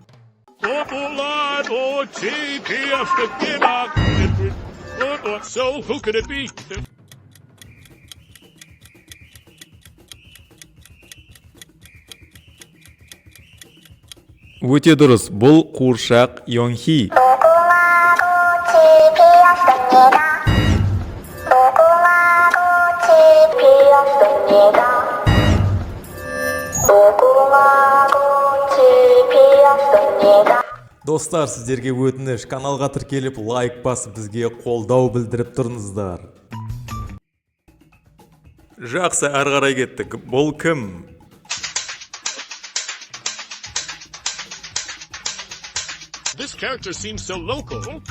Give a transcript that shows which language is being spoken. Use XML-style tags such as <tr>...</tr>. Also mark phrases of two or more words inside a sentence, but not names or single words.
<en>So who could it be?</en> <kk>Өте дұрыс, бұл қуыршақ Йонхи. Достар, сіздерге өтініш, каналға тіркеліп, лайк басып, бізге қолдау білдіріп тұрыңыздар. Жақсы, ары қарай кеттік. Бұл кім?</kk> <en>This character seems so local.</en>